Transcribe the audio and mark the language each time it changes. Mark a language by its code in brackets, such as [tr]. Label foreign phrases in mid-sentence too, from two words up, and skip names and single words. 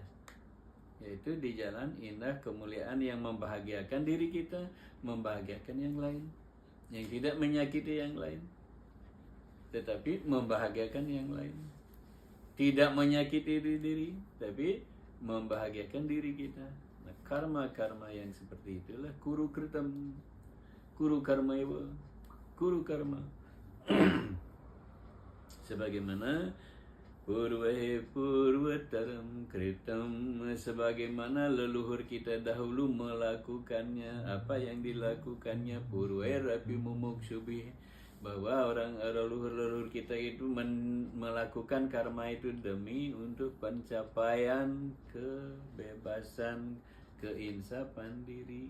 [id] Yaitu di jalan indah kemuliaan yang membahagiakan diri kita, membahagiakan yang lain, yang tidak menyakiti yang lain, tetapi membahagiakan yang lain. Tidak menyakiti diri, tapi membahagiakan diri kita. Nah, karma-karma yang seperti itulah [sa] कुरु कृतम् कुरु कर्म एव कुरु कर्म. [id] Sebagaimana [sa] पूर्वतरं कृतम्, [id] sebagaimana leluhur kita dahulu melakukannya. Apa yang dilakukannya? [sa] पूर्वैरपि मुमुक्षुभि, [id] bahwa orang leluhur kita itu melakukan karma itu demi untuk pencapaian kebebasan, keinsapan diri.